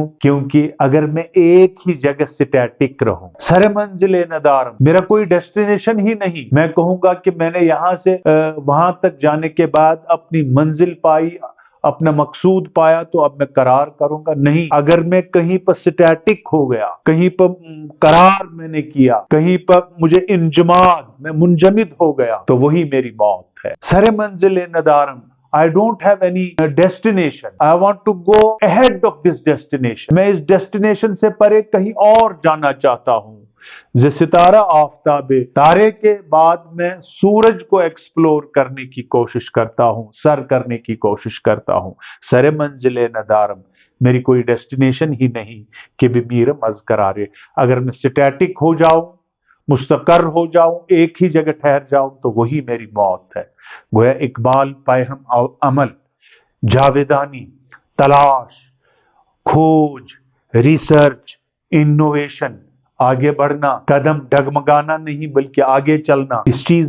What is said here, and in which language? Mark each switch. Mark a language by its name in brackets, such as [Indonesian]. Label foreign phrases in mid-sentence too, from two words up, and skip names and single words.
[Urdu] کیونکہ اگر میں ایک ہی جگہ سٹیٹک رہوں، [Persian] سر منزل ندارم، [Urdu] میرا کوئی ڈیسٹینیشن ہی نہیں، میں کہوں گا کہ میں نے یہاں سے وہاں تک جانے کے بعد اپنی منزل پائی، اپنا مقصود پایا تو اب میں قرار کروں گا، نہیں۔ اگر میں کہیں پر سٹیٹک ہو گیا، کہیں پر قرار میں نے کیا، کہیں پر مجھے انجماد، میں منجمد ہو گیا، تو وہی میری موت ہے۔ [Persian] سر منزل ندارم، [English] I don't have any destination. I want to go ahead of this destination. [Urdu] میں اس ڈیسٹینیشن سے پرے کہیں اور جانا چاہتا ہوں۔ [Persian] ز ستارہ آفتابے، [Urdu] تارے کے بعد میں سورج کو ایکسپلور کرنے کی کوشش کرتا ہوں، سر کرنے کی کوشش کرتا ہوں۔ [Persian] سر منزل ندارم، [Urdu] میری کوئی ڈیسٹینیشن ہی نہیں [Persian] کہ بھی میرم از قرارے۔ [Urdu] اگر میں سٹیٹک ہو جاؤں، مستقر ہو جاؤں، ایک ہی جگہ ٹھہر جاؤں، تو وہی میری موت ہے۔ گویا اقبال پہم عمل، جاویدانی، تلاش، کھوج، ریسرچ، انوویشن، آگے بڑھنا، قدم ڈگمگانا نہیں بلکہ آگے چلنا، اس چیز